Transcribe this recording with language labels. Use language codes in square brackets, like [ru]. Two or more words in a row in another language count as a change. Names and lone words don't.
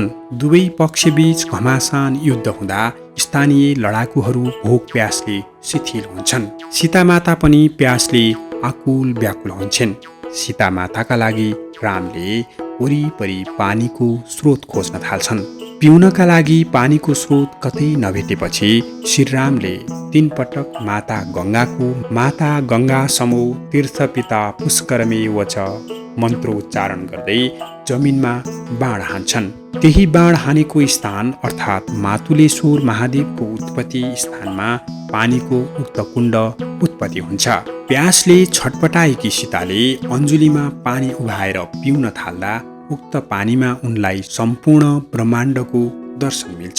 [ne] दुवै पक्षबीच घमासान युद्ध हुँदा स्थानीय लडाकुहरू भोक प्यासले शिथिल हुन्छन्। सीतामाता पनि प्यासले आकुल व्याकुल हुन्छन्। सीतामाताका लागि रामले वरिपरि पानीको स्रोत खोज्न थाल्छन्। पिउनका लागि पानीको स्रोत कतै नभेटेपछि श्रीरामले 3 पटक [sa] माता गङ्गा समो तीर्थ पिता पुष्करमे वच [ne] मन्त्रोच्चारण गर्दै जमिनमा बाण हान्छन्। त्यही बाण हानेको स्थान अर्थात् मातुलेश्वर महादेवको उत्पत्ति स्थानमा पानीको उक्त कुण्ड उत्पत्ति हुन्छ। प्यासले छटपटाएकी सीताले अञ्जुलीमा पानी उभाएर पिउन थाल्दा उक्त पानीमा उनलाई सम्पूर्ण ब्रह्माण्डको दर्शन मिल्छ।